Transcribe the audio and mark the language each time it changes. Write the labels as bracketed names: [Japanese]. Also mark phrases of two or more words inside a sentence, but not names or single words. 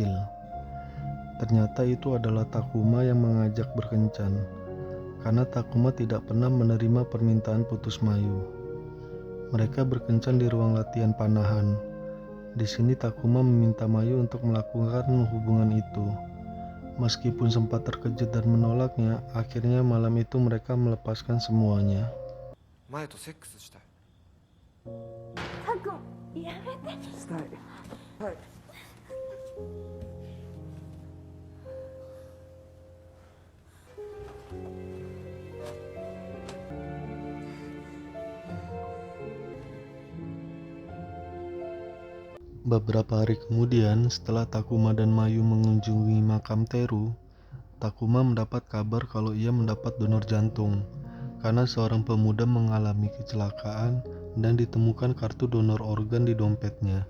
[Indonesian] Ternyata itu adalah Takuma yang mengajak berkencan, karena Takuma tidak pernah menerima permintaan putus Mayu. Mereka berkencan di ruang latihan panahan. Di sini Takuma meminta Mayu untuk melakukan hubungan itu. Meskipun sempat terkejut dan menolaknya, akhirnya malam itu mereka melepaskan semuanya. [Japanese] 前とセックスしたい。たくんやめて。したい。はい。 [Indonesian] Beberapa hari kemudian, setelah Takuma dan Mayu mengunjungi makam Teru, Takuma mendapat kabar kalau ia mendapat donor jantung karena seorang pemuda mengalami kecelakaan dan ditemukan kartu donor organ di dompetnya.